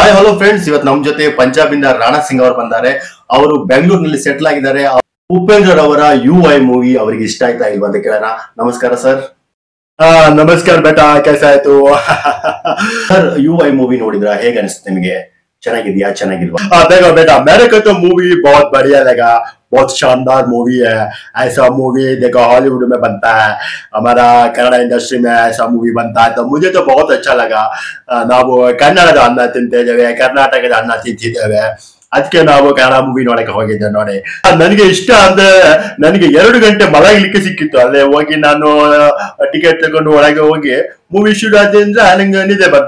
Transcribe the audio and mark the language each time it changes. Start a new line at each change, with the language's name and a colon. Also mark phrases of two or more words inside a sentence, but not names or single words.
English: hi hello friends,
Kannada: ಇವತ್ತು ನಮ್ಮ ಜೊತೆ ಪಂಜಾಬ್ ಇಂದ ರಾಣಾ ಸಿಂಗ್ ಅವರು ಬಂದಾರೆ. ಅವರು ಬೆಂಗಳೂರಿನಲ್ಲಿ ಸೆಟ್ಲ್ ಆಗಿದ್ದಾರೆ. ಉಪೇಂದ್ರ ಅವರ UI ಮೂವಿ ಅವರಿಗೆ ಇಷ್ಟ ಆಯ್ತಾ ಇಲ್ವಾ ಅಂತ ಕೇಳೋಣ. ನಮಸ್ಕಾರ ಸರ್.
Hindi: नमस्कार बेटा, कैसा है तू?
Kannada: ಸರ್, UI ಮೂವಿ ನೋಡಿದ್ರ, ಹೇಗೆ ಅನಿಸ್ತು ನಿಮಗೆ? ಚೆನ್ನಾಗಿದ್ಯಾ, ಚೆನ್ನಾಗಿಲ್ವಾ?
Hindi: देखो बेटा, मेरे को तो मूवी बहुत बढ़िया लगा. बहुत शानदार मूवी है. ऐसा मूवी देखो हॉलीवुड में बनता है, हमारा कन्नड़ इंडस्ट्री में ऐसा मूवी बनता है, तो मुझे तो बहुत अच्छा लगा.
Kannada: ನಾವು ಕನ್ನಡದ ಅನ್ನ ತಿಂತಿದ್ದೇವೆ, ಕರ್ನಾಟಕದ ಅನ್ನ ತಿಂತಿದ್ದೇವೆ, ಅದಕ್ಕೆ ನಾವು ಕನ್ನಡ ಮೂವಿ ನೋಡಕ್ಕೆ ಹೋಗಿದ್ದೆ. ನೋಡಿ, ನನಗೆ ಇಷ್ಟ ಅಂದ್ರೆ ನನಗೆ 2 ಗಂಟೆ ಮಲಗಲಿಕ್ಕೆ ಸಿಕ್ಕಿತ್ತು. ಅಲ್ಲೇ ಹೋಗಿ ನಾನು ಟಿಕೆಟ್ ತಗೊಂಡು ಒಳಗೆ ಹೋಗಿ ಮೂವಿ ಶುರು ಆದ್ರಿಂದ ನಂಗೆ ನಿದ್ದೆ ಬಂದೆ.